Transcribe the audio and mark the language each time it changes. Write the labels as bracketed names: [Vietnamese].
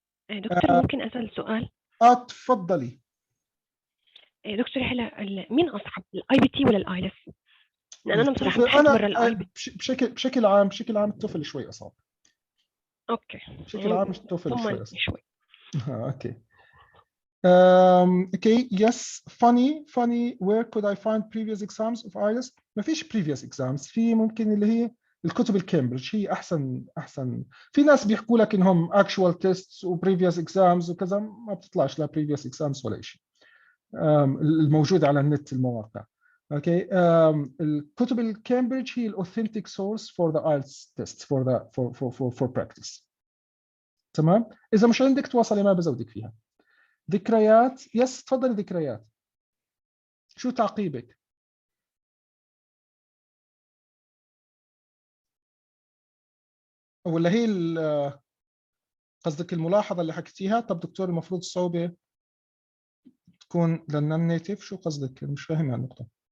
[Arabic] دكتور ممكن أسأل سؤال؟ تفضلي. دكتور هلا مين أصعب الاي بي تي ولا الايلس؟ لأن أنا بصراحة بحس برا الاي بي تي. بشكل عام التوفل شوي أصعب. أوكي. بشكل عام التوفل شوي أصعب. شوي. أوكي. [English] Okay, yes, funny, where could I find previous exams of IELTS؟ [Arabic] ما فيش [English] previous exams، [Arabic] في ممكن اللي هي الكتب الكامبريدج هي أحسن. في ناس بيحكوا لك إنهم actual tests و [English] previous exams [Arabic] وكذا، ما بتطلعش لا previous exams ولا شيء. الموجود على النت المواقع. [English] Okay, [Arabic] الكتب الكامبريدج هي [English] authentic source for the IELTS test for practice. [Arabic] تمام؟ إذا مش عندك تواصلي ما بزودك فيها. ذكريات، يس تفضل ذكريات. شو تعقيبك؟ ولا هي قصدك الملاحظة اللي حكيتيها؟ طب دكتور المفروض الصعوبة تكون للنون نيتيف، شو قصدك؟ مش فاهم النقطة.